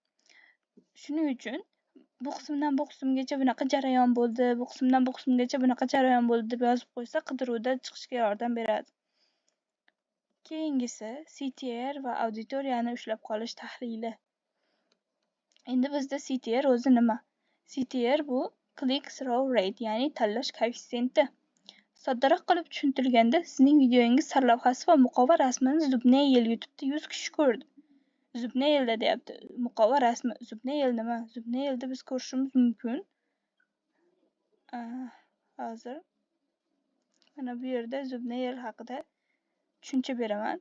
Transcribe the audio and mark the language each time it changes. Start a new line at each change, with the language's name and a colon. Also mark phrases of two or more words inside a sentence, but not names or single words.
Uzbek: Shuning uchun bu qismdan bu qismgacha bunaqa jarayon bo'ldi, bu qismdan bu qismgacha bunaqa jarayon bo'ldi deb yozib qo'ysa, qidiruvda chiqishga yordam beradi. Keyingisi CTR va auditoriyani ushlab qolish tahlili. Endi bizda CTR o'zi nima? CTR bu
English: click through rate,
Uzbek: ya'ni tanlash koeffitsiyenti. Soddaroq qilib tushuntirilganda, sizning videongiz sarlavhasi va muqova rasmini Zubnail YouTube'da 100 kishi ko'rdi. Zubnailda deyapti. Muqova rasmi. Zubnail nima? Zubnailda biz ko'rishimiz mumkin. Hozir mana bu yerda Zubnail haqida tushuncha beraman.